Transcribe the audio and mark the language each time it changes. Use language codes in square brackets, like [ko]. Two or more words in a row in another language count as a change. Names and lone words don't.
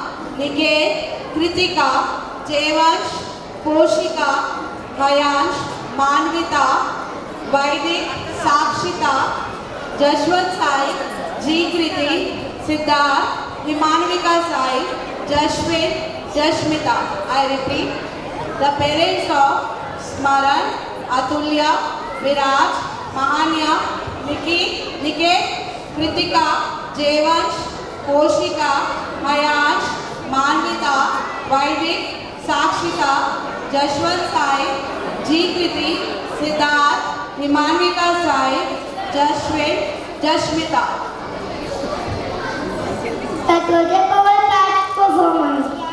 [en] निकेत, कृतिका, जयवंश, पोशिका, हयांश, मानविता, वैदिक, साक्षिता, जशवंत साई, जी कृति, सिद्धार्थ, हिमान्विका साई, जशविन, जशमिता. I repeat, the parents of Smaran, Atulya, Viraj, Mahanya, Niket, Kritika, Jayvansh, Poshika, Hayansh, Manvita, Vaidik, Sakshita, Jashwant Sai, G Kriti, Siddharth, Himanvika Sai, Jashwin, Jashmita. That was a power-packed performance.